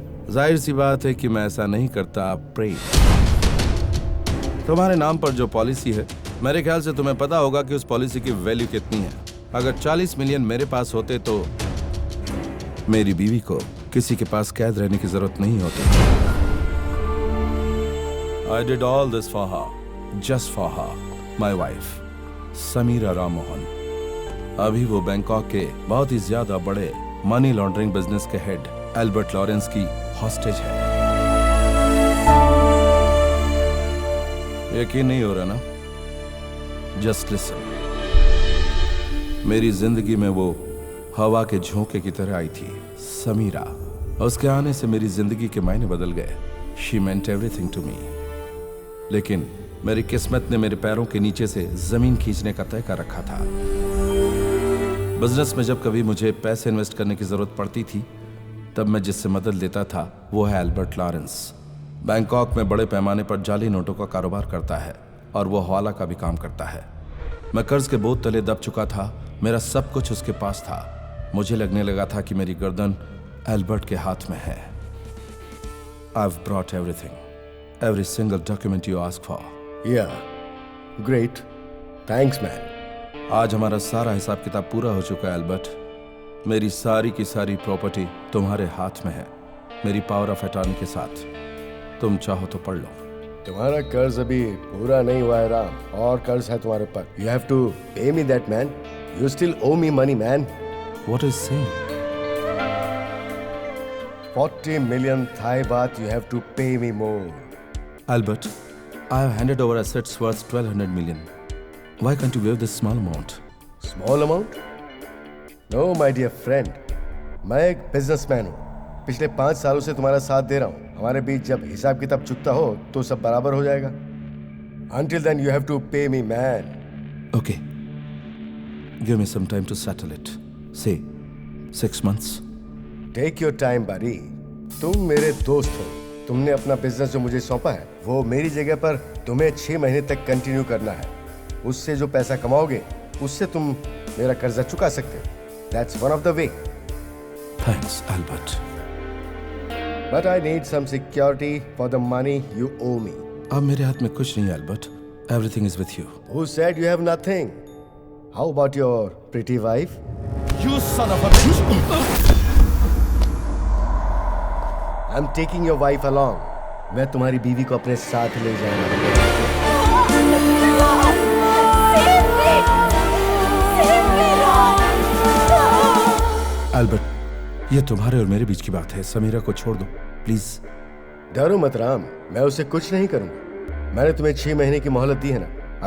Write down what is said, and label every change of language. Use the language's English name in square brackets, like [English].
[Hindi] जाहिर सी बात है कि मैं ऐसा नहीं करता। प्रेम, तुम्हारे नाम पर जो पॉलिसी है, मेरे ख्याल से तुम्हें पता होगा कि उस पॉलिसी की वैल्यू कितनी है। अगर 40 मिलियन मेरे पास होते तो मेरी बीवी को किसी के पास कैद रहने की जरूरत नहीं होती। [English] I did all this for her, just for her, my wife. [Hindi] Samira Ram Mohan. अभी वो बैंकॉक के बहुत ही ज्यादा बड़े मनी लॉन्ड्रिंग बिजनेस के हेड एल्बर्ट लॉरेंस की हॉस्टेज है। यकीन नहीं हो रहा ना? Just listen. मेरी जिंदगी में वो हवा के झोंके की तरह आई थी, समीरा। उसके आने से मेरी जिंदगी के मायने बदल गए। [English] She meant everything to me. [Hindi] लेकिन मेरी किस्मत ने मेरे पैरों के नीचे से जमीन खींचने का तय कर रखा था। बिजनेस में जब कभी मुझे पैसे इन्वेस्ट करने की जरूरत पड़ती थी, तब मैं जिससे मदद लेता था वो है एल्बर्ट लॉरेंस। बैंकॉक में बड़े पैमाने पर जाली नोटों का कारोबार करता है और वो हवाला का भी काम करता है। मैं कर्ज के बोझ तले दब चुका था। मेरा सब कुछ उसके पास था। मुझे लगने लगा था कि मेरी गर्दन एल्बर्ट के हाथ में है। [English] I've brought everything, every single document you asked for. Yeah, great. Thanks, man. [Hindi] आज हमारा सारा हिसाब किताब पूरा हो चुका है एल्बर्ट। मेरी सारी की सारी प्रॉपर्टी तुम्हारे हाथ में है, मेरी पावर ऑफ अटॉर्नी के साथ। तुम चाहो तो पढ़ लो। तुम्हारा कर्ज अभी पूरा नहीं हुआ है राम, और कर्ज है तुम्हारे ऊपर। [English] You have to pay me that, man. You still owe me money, man. What is saying? 40 million Thai baht. You have to pay me more. Albert, I have handed over assets worth 1200 million. Why can't you waive this small amount? Small amount? No, my dear friend. [Hindi] मैं एक businessman हूँ। पिछले 5 सालों से तुम्हारा साथ दे रहा हूँ। हमारे बीच जब हिसाब किताब चुकता हो तो सब बराबर हो जाएगा। [English] Until then, you have to pay me, man. Okay. Give me some time to settle it. Say, 6 months. Take your time, buddy. [Hindi] तुम मेरे दोस्त हो। तुमने अपना बिजनेस जो मुझे सौंपा है, वो मेरी जगह पर तुम्हें 6 महीने तक कंटिन्यू करना है। उससे जो पैसा कमाओगे, उससे तुम मेरा कर्जा चुका सकते हो। [English] That's one of the way. Thanks, Albert. But I need some security for the money you owe me. [Hindi] अब मेरे हाथ में कुछ नहीं है, Albert. [English] Everything is with you. Who said you have nothing? How about your pretty wife? You son of a bitch! I'm taking your wife along. [Hindi] मैं तुम्हारी बीवी को अपने साथ ले जाऊंगा। Albert, ये तुम्हारे और मेरे बीच की बात है। समीरा को छोड़ दो, प्लीज। डरो मत राम, मैं उसे कुछ नहीं करूंगा। मैंने तुम्हें 6 महीने की मोहलत दी है ना।